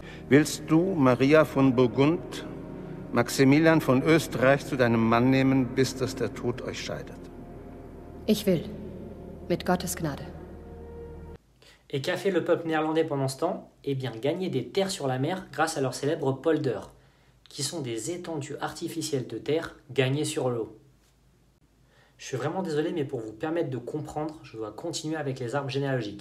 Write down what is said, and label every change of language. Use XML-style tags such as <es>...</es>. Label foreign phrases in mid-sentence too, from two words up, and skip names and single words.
<de>Willst du Maria von Burgund, Maximilian von Österreich zu deinem Mann nehmen, bis dass der Tod euch scheidet? Ich will. Mit Gottes Gnade.</de> <fr>Et qu'a fait le peuple néerlandais pendant ce temps? Eh bien, gagner des terres sur la mer grâce à leurs célèbres polders, qui sont des étendues artificielles de terre gagnées sur l'eau. Je suis vraiment désolé, mais pour vous permettre de comprendre, je dois continuer avec les arbres généalogiques.</fr>